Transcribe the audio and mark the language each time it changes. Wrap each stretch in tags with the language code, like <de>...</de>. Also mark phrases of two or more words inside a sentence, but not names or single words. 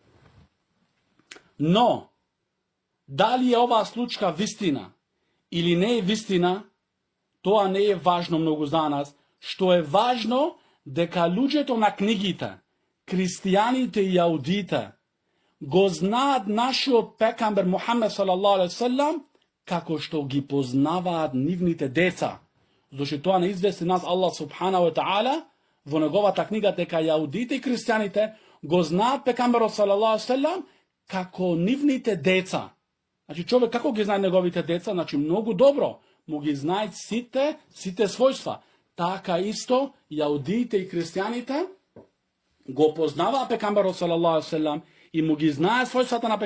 <mk>Но, дали е оваа случка вистина или не е вистина, тоа не е важно многу за нас. што е важно дека луѓето на книгите, христијаните и јаудите, го знаат нашиот пекамбер Мухамед</mk> <ar>صلى الله عليه وسلم</ar> <mk>како што ги познаваат нивните деца. Зашто тоа не извести нас</mk> <ar>الله سبحانه وتعالى</ar> <mk>во неговата книга дека јаудите и христијаните го знаат пекамберот</mk> <ar>صلى الله عليه وسلم</ar> <mk>како нивните деца. Значи човек како ги знае неговите деца? Значи многу добро му ги знаат сите својства. Така исто јаудите и христијаните го познаваат пекамберот</mk> <ar>صلى الله عليه وسلم</ar> <mk>и му ги знае својствата на</mk>